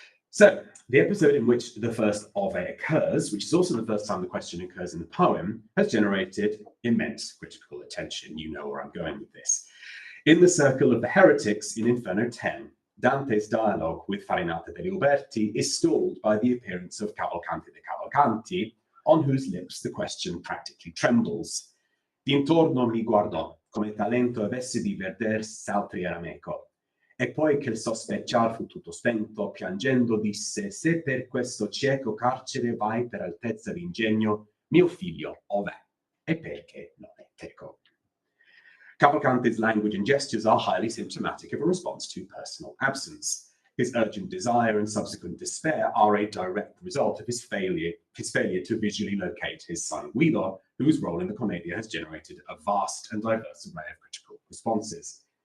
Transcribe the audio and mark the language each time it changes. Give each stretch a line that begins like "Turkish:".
English: So, the episode in which the first ove occurs, which is also the first time the question occurs in the poem, has generated immense critical attention. You know where I'm going with this. In the circle of the heretics in Inferno 10, Dante's dialogue with Farinata degli Uberti is stalled by the appearance of Cavalcanti dei Cavalcanti, on whose lips the question practically trembles.
Italian: D'intorno mi guardò, come talento avesse di veder s'altri era meco. E poi che il sospechar fu tutto spento, piangendo disse, se per questo cieco carcere vai per altezza d'ingegno, mio figlio ov'è? E perché non è teco?
English: Cavalcanti's language and gestures are highly symptomatic of a response to personal absence. His urgent desire and subsequent despair are a direct result of his failure to visually locate his son Guido, whose role in the commedia has generated a vast and diverse array of critical responses.